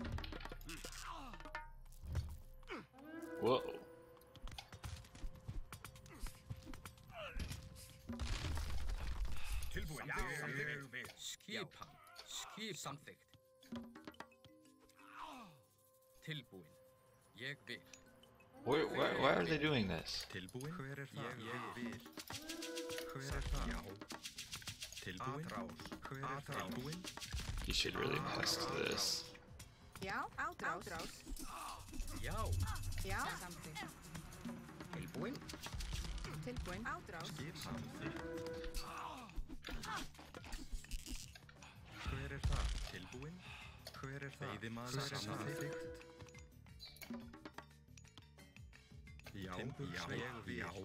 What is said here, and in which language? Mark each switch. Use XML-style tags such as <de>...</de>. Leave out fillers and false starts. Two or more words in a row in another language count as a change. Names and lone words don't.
<en>whoa.</en> <is>Tilbúin. Já. Samþykkt. Skipan. Skip. Samþykkt. Tilbúin. Ég vil.</is> <en>Why are they doing this?</en> <is>Tilbúin. Hver er það? Ég vil. Hver er það? Já. Tilbúin. Hver er það? Tilbúin.</is> <en>You should really pass to this.</en> <is>Já, ádrás. Já. Já, samþykkt. Tilbúin. Tilbúin. Ádrás. Skipan. Hver er það? Tilbúin. Hver er það? Veiðimaður samþykkt. Já, ég vil. Já.</is>